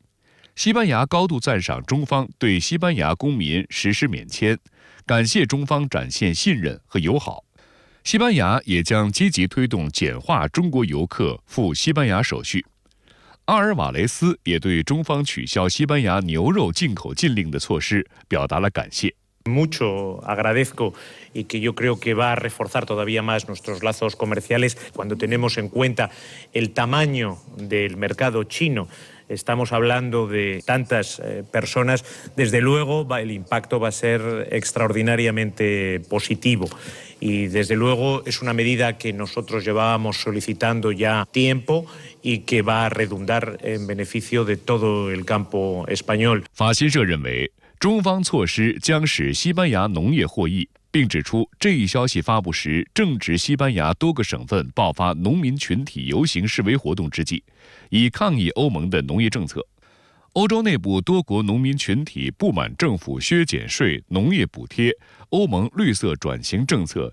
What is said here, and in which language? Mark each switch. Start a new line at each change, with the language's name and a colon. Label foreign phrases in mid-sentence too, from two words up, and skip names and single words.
Chinese: 西班牙高度赞赏中方对西班牙公民实施免签，感谢中方展现信任和友好。西班牙也将积极推动简化中国游客赴西班牙手续。阿尔瓦雷斯也对中方取消西班牙牛肉进口禁令的措施表达了感谢。
Spanish: Mucho agradezco y que yo creo que va a reforzar todavía más nuestros lazos comerciales cuando tenemos en cuenta el tamaño del mercado chino. Estamos hablando de tantas personas, desde luego el impacto va a ser extraordinariamente positivo y desde luego es una medida que nosotros llevábamos solicitando ya tiempo y que va a redundar en beneficio de todo el campo español.
Chinese: 法新社认为，中方措施将使西班牙农业获益，并指出这一消息发布时正值西班牙多个省份爆发农民群体游行示威活动之际，以抗议欧盟的农业政策。欧洲内部多国农民群体不满政府削减税、农业补贴、欧盟绿色转型政策